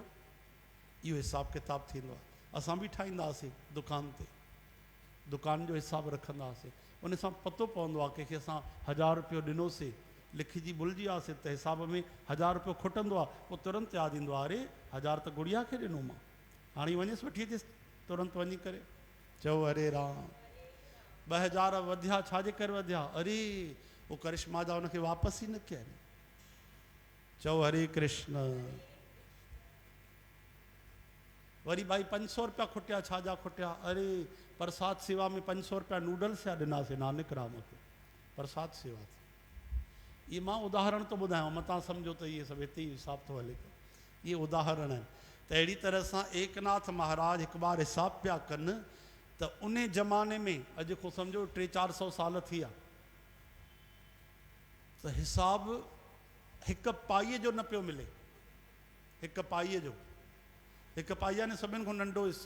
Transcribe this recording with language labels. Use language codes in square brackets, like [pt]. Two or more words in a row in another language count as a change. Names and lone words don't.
[sd] इहो हिसाब किताब थींदो आहे। असां बि ठाहींदा हुआसीं दुकान ते, दुकान जो हिसाब रखंदा हुआसीं। उन सां पतो पवंदो आहे कंहिंखे असां 1000 रुपयो ॾिनोसीं, लिखिजी भुलिजी वियासीं त हिसाब में 1000 रुपयो खुटंदो आहे, पोइ तुरंत यादि ईंदो आहे, अरे 1000 त गुड़िया खे ॾिनो मां, हाणे वञेसि वठी अचेसि तुरंत वञी करे। चओ हरे राम। 2000 वधिया, छाजे करे वधिया? अरे वो करिश्मा जा उनखे वापसि ई न कया आहिनि। चओ हरे कृष्ण। वरी भाई 500 रुपया खुटिया, छाजा खुटिया? अरे प्रसाद सेवा में 500 रुपया नूडल्स जा ॾिनासीं नानक राम खे, प्रसाद सेवा थी। ये मां उदाहरण तो ॿुधायांव, मतां सम्झो त इहे सभु हिते ई हिसाब थो हले। इहे उदाहरण आहिनि। त अहिड़ी तरह सां एकनाथ महाराज हिकु बार हिसाब पिया कनि त उन ज़माने में, अॼु को सम्झो 300-400 साल थी विया, त हिसाब हिकु पाईअ जो न पियो मिले। हिकु पाईअ जो, हिकु पाईअ ने सभिनि खां नंढो हिसो।